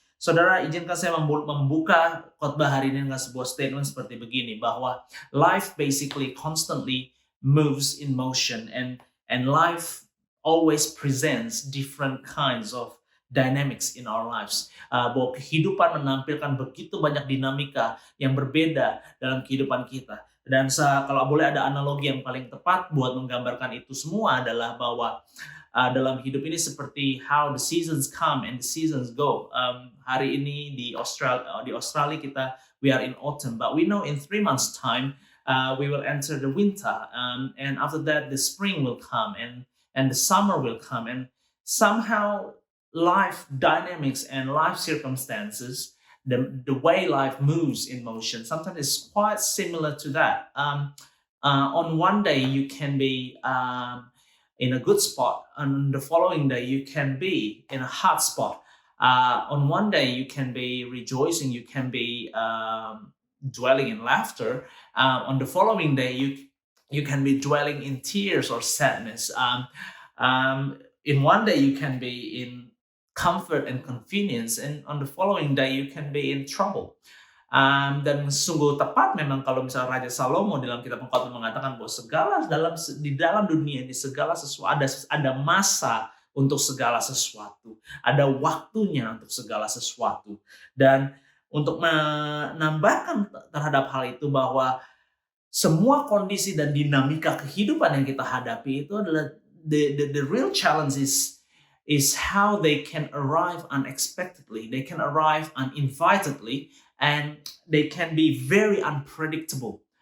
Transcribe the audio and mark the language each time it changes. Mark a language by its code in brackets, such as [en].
[id] Saudara, izinkan saya membuka khotbah hari ini dengan sebuah statement seperti begini, bahwa [en] life basically constantly moves in motion, and life always presents different kinds of dynamics in our lives. [id] Bahwa kehidupan menampilkan begitu banyak dinamika yang berbeda dalam kehidupan kita. Dan kalau boleh ada analogi yang paling tepat buat menggambarkan itu semua adalah bahwa dalam hidup ini seperti [en] how the seasons come and the seasons go. [id] Hari ini di Australia kita, [en] we are in autumn, but we know in 3 months time we will enter the winter, and after that the spring will come, and the summer will come, and somehow life dynamics and life circumstances, the way life moves in motion, sometimes is quite similar to that. On one day you can be in a good spot, and the following day you can be in a hard spot. On one day you can be rejoicing, you can be dwelling in laughter. On the following day you can be dwelling in tears or sadness. In one day you can be in comfort and convenience, and on the following day you can be in trouble. [id] Dan sungguh tepat memang kalau misalnya Raja Salomo dalam kitab Contentment mengatakan bahwa di dalam dunia ini segala sesuatu ada masa untuk segala sesuatu, ada waktunya untuk segala sesuatu. Dan untuk menambahkan terhadap hal itu, bahwa semua kondisi dan dinamika kehidupan yang kita hadapi itu adalah [en] the real challenge is how they can arrive unexpectedly, they can arrive uninvitedly, and they can be very unpredictable.